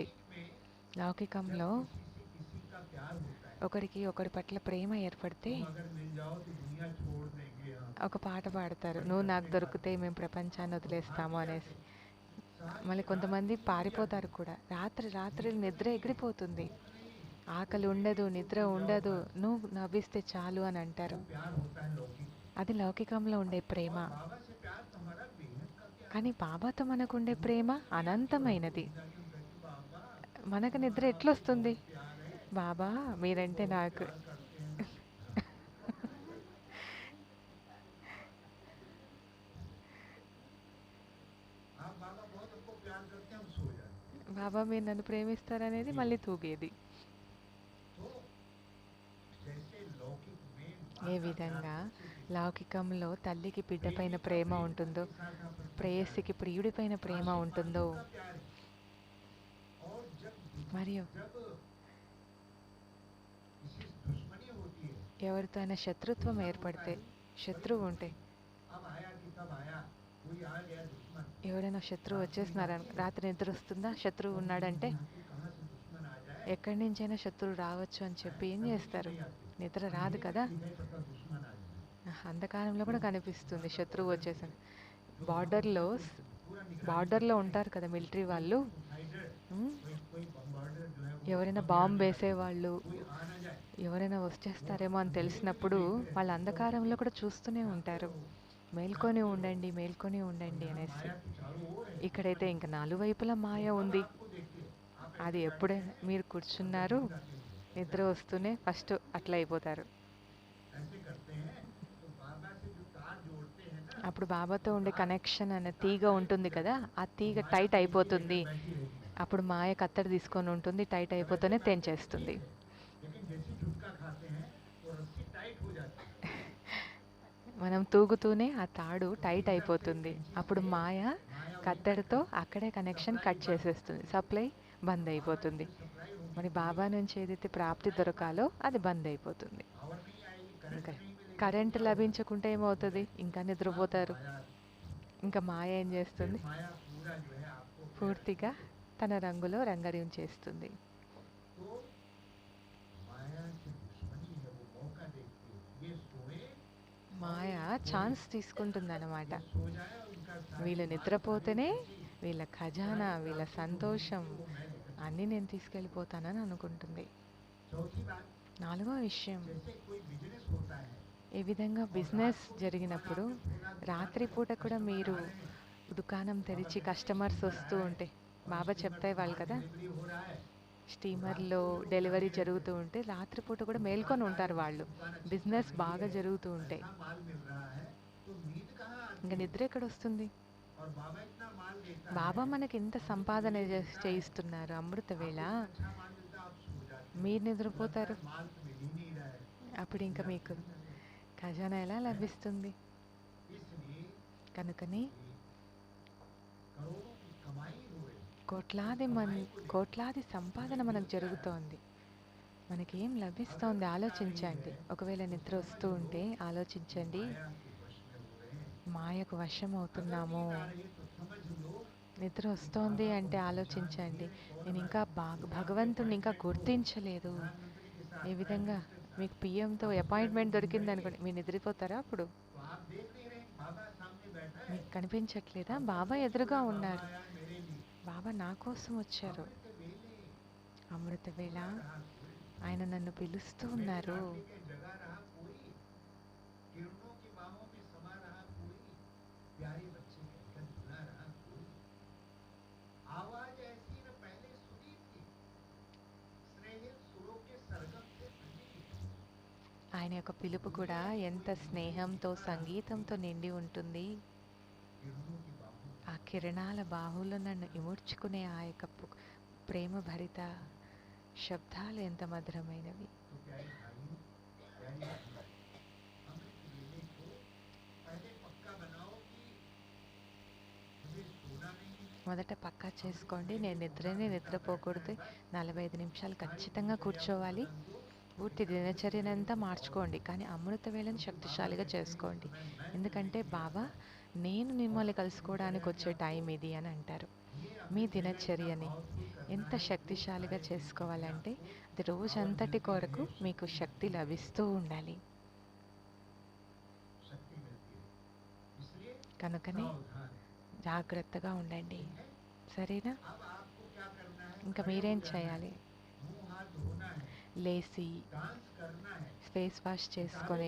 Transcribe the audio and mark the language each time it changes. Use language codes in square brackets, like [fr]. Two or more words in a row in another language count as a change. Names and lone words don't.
[hi] लौकिक में जब [te] లౌకికంలో [hi] किसी से किसी का प्यार होता है, [te] ఒకరికి ఒకరి పట్ల ప్రేమ ఏర్పడితే [hi] तुम अगर मिल जाओ तो दुनिया छोड़ देंगे हम। [te] ఒక పాట పాడతారు, [hi] बड़ी [te] నువ్వు నాకు [hi] करने का [te] దొరికితే మేము ప్రపంచాన్ని [hi] तो भाग [te] వదిలేస్తాము [hi] भी [te] అనేసి. [hi] जाते हैं। सारी [te] మళ్ళీ [hi] रात [te] కొంతమంది [hi] नींद नहीं [te] పారిపోతారు [hi] आती, [te] కూడా. రాత్రి [hi] नींद [te] నిద్ర [hi] नहीं, [te] ఎగిరిపోతుంది. [hi] भूख नहीं, [te] ఆకలి [hi] कुछ [te] ఉండదు, [hi] नहीं, तुम [te] నిద్ర [hi] मिल जाओ [te] ఉండదు, [hi] बस। [te] నువ్వు నవ్విస్తే చాలు అని అంటారు. [hi] वो प्यार होता है लौकिक। [te] అది లౌకికంలో ఉండే ప్రేమ. [hi] और बाबा से प्यार तो हमारा बेहद का प्यार [te] కానీ [hi] है। [te] బాబాతో మనకుండే [hi] मुझे [te] ప్రేమ [hi] नींद नहीं आती, [te] అనంతమైనది. [hi] और जाके हम कहते, बाबा [te] మనకు నిద్ర [hi] तुम्हारा हमसे [te] ఎట్లొస్తుంది? [hi] बहुत प्यार है, [te] బాబా [hi] हमसे [te] మీరంటే [hi] बहुत [te] నాకు [hi] प्यार करते हैं ना। हाँ। आप बाबा बहुत हमको प्यार करते हैं, हम सो जाते हैं। [te] బాబా మీరు నన్ను ప్రేమిస్తారనేది మళ్ళీ తూగేది. [hi] तो जैसे लौकिक में [te] ఏ [hi] माँ का प्यार [te] విధంగా [hi] बच्चे के [te] లౌకికంలో తల్లికి బిడ్డపైన [hi] प्रेमी का [te] ప్రేమ [hi] प्रेम [te] ఉంటుందో, [hi] पति के साथ आपस में प्यार है, [te] ప్రేయసికి ప్రియుడిపైన ప్రేమ [hi] आशिक [te] ఉంటుందో, [hi] मासूम का प्यार है। और जब [te] మరియు [hi] जब किसी से दुश्मनी होती है, [te] ఎవరితో అయినా శత్రుత్వం ఏర్పడితే, శత్రువు ఉంటే, [hi] अब आया कि तब आया, कोई आ गया दुश्मन, [te] ఎవరైనా శత్రువు వచ్చేసినారు, రాత్రి నిద్ర వస్తుందా, శత్రువు ఉన్నాడంటే [hi] कहाँ से दुश्मन आ जाए, [te] ఎక్కడి నుంచైనా శత్రువు రావచ్చు అని చెప్పి ఏం చేస్తారు? నిద్ర రాదు కదా. [hi] पता दुश्मन आ जाए। [te] అంధకారంలో కూడా కనిపిస్తుంది శత్రువు వచ్చేసాడు. బార్డర్లో [hi] पूरा निगरानी [te] బార్డర్లో ఉంటారు కదా మిలిటరీ వాళ్ళు. [hi] फाइटर, ఉమ్, कोई बम्बार्डर जो है वो [te] ఎవరైనా [hi] कभी [te] బాంబు [hi] आने [te] వేసేవాళ్ళు, [hi] कोई आ ना जाए, [te] ఎవరైనా వచ్చేస్తారేమో అని తెలిసినప్పుడు వాళ్ళ అంధకారంలో కూడా చూస్తూనే ఉంటారు. మేల్కొని ఉండండి, మేల్కొని ఉండండి అనేసి. [hi] माया तो चारों ओर है, [te] ఇక్కడైతే ఇంకా నాలుగు మాయ ఉంది. [hi] आपको देखते हैं, आप [te] అది ఎప్పుడే మీరు కూర్చున్నారు, నిద్ర వస్తూనే ఫస్ట్ అట్లా అయిపోతారు. [hi] ऐसे करते हैं। तो बाबा से जो तार जोड़ते हैं ना, [te] అప్పుడు బాబాతో ఉండే కనెక్షన్ అనే తీగ ఉంటుంది కదా, ఆ తీగ టైట్ అయిపోతుంది. [hi] बैठी रहेगी, [te] అప్పుడు మాయ కత్తెర తీసుకొని ఉంటుంది, టైట్ అయిపోతూనే తెంచేస్తుంది. [hi] लेकिन जैसे झुटका खाते हैं वो रस्सी टाइट हो जाती है। [te] మనం తూగుతూనే ఆ తాడు టైట్ అయిపోతుంది. అప్పుడు మాయ కత్తెరతో అక్కడే [en] connection cut [te] చేసేస్తుంది, సప్లై బంద్ అయిపోతుంది. మరి బాబా నుంచి ఏదైతే ప్రాప్తి దొరకాలో అది బంద్ అయిపోతుంది. [hi] पावर नहीं आएगी, करंट [te] ఇంకా [hi] नहीं मिलेगा। [te] కరెంట్ లభించకుంటే ఏమవుతుంది? ఇంకా నిద్రపోతారు. [hi] माया [te] ఇంకా మాయ ఏం [hi] फिर [te] చేస్తుంది? [hi] माया पूरा जो है आपको फिर [te] పూర్తిగా తన రంగులో రంగరించేస్తుంది. [hi] तो माया की दुश्मनी है, वो मौका देखती है ये सोए [te] మాయ ఛాన్స్ తీసుకుంటుందన్నమాట. [hi] ये सो जाए और उनका सारी [te] వీళ్ళు [hi] माल [te] నిద్రపోతేనే [hi] सारी खुशी, [te] వీళ్ళ ఖజానా, వీళ్ళ సంతోషం [hi] वो मैं लेकर [te] అన్నీ నేను తీసుకెళ్ళిపోతానని అనుకుంటుంది. [hi] चौथी बात, [te] నాలుగో విషయం, [hi] जैसे कोई बिजनेस होता है [te] ఈ విధంగా బిజినెస్ జరిగినప్పుడు రాత్రిపూట కూడా మీరు దుకాణం తెరిచి కస్టమర్స్ వస్తూ ఉంటే, బాబా చెప్తాయి వాళ్ళు కదా, [hi] डिलीवरी हो रहा है, [te] స్టీమర్లో డెలివరీ జరుగుతూ ఉంటే రాత్రిపూట కూడా మేల్కొని ఉంటారు వాళ్ళు. బిజినెస్ బాగా జరుగుతూ ఉంటే [hi] अच्छा माल मिल रहा है तो नींद कहाँ आती [te] ఇంకా [hi] है? [te] నిద్ర ఎక్కడ వస్తుంది? [hi] और बाबा इतना माल देता [te] బాబా [hi] है, [te] మనకి ఎంత సంపాదన చేయిస్తున్నారు. అమృత వేళ [hi] अच्छा माल मिलता आप सो जाते [te] మీరు నిద్రపోతారు. [hi] हैं, माल तो मिल ही नहीं रहा है। [te] అప్పుడు ఇంకా మీకు ఖజానా ఎలా లభిస్తుంది? [hi] इसलिए [te] కనుకని [hi] करोड़ों की कमाई हो रही [te] కోట్లాది సంపాదన మనకు జరుగుతోంది. మనకేం లభిస్తోంది ఆలోచించండి. ఒకవేళ నిద్ర వస్తూ ఉంటే ఆలోచించండి, [hi] माया के वश में हो रहे हैं। [te] మాయకు వశం అవుతున్నాము. [hi] अगर नींद आ रही है तो समझ लो [te] నిద్ర వస్తోంది అంటే ఆలోచించండి, నేను ఇంకా భగవంతుడిని ఇంకా గుర్తించలేదు. [hi] प्रधानमंत्री के साथ [te] ఈ విధంగా మీకు పిఎంతో అపాయింట్మెంట్ దొరికింది అనుకోండి, మీరు నిద్రపోతారా? అప్పుడు [hi] तो आप देख नहीं रहे बाबा सामने बैठा है, [te] మీకు కనిపించట్లేదా? బాబా ఎదురుగా ఉన్నారు. [hi] आया मेरे लिए [te] బాబా నా కోసం వచ్చారు. [hi] अमृत वेले [te] అమృత వేళ [hi] रहा कोई, [te] ఆయన నన్ను పిలుస్తూ ఉన్నారు. [hi] रात्रि के जगा रहा कोई, किरणों की बाहों में समा रहा कोई, प्यारे बच्चे कहकर बुला रहा कोई, आवाज ऐसी न पहले सुनी थी, स्नेहित सुरों के सरगम से भरी, [te] ఆయన యొక్క పిలుపు కూడా ఎంత స్నేహంతో, సంగీతంతో నిండి ఉంటుంది. [hi] किरणों की बाहों [te] ఆ కిరణాల బాహుల్లో నన్ను ఇముడ్చుకునే ఆ యొక్క ప్రేమ భరిత శబ్దాలు ఎంత మధురమైనవి. [hi] तो प्यारे भाइयों प्यारी बहनों, अमृत वेले को पहले पक्का बनाओ कि मुझे सोना नहीं है, [te] మొదట పక్కా చేసుకోండి, నేను నిద్రపోకూడదు. 45 నిమిషాలు ఖచ్చితంగా కూర్చోవాలి. పూర్తి దినచర్యనంతా మార్చుకోండి, కానీ అమృత వేళను శక్తిశాలిగా చేసుకోండి. ఎందుకంటే బాబా నేను మిమ్మల్ని కలుసుకోవడానికి వచ్చే టైం ఇది అని అంటారు. మీ దినచర్యని ఎంత శక్తిశాలిగా చేసుకోవాలంటే అది రోజంతటి కొరకు మీకు శక్తి లభిస్తూ ఉండాలి. [hi] शक्ति मिलती है, इसलिए [te] కనుకనే [hi] सावधान है। [te] జాగ్రత్తగా ఉండండి. సరేనా? [hi] अब आपको क्या करना है? [te] ఇంకా [hi] खड़े [te] మీరేం [hi] हो जाना [te] చేయాలి? [hi] है, मुंह हाथ धोना है, [te] లేచి [hi] डांस करना है, [en] face wash [te] చేసుకొని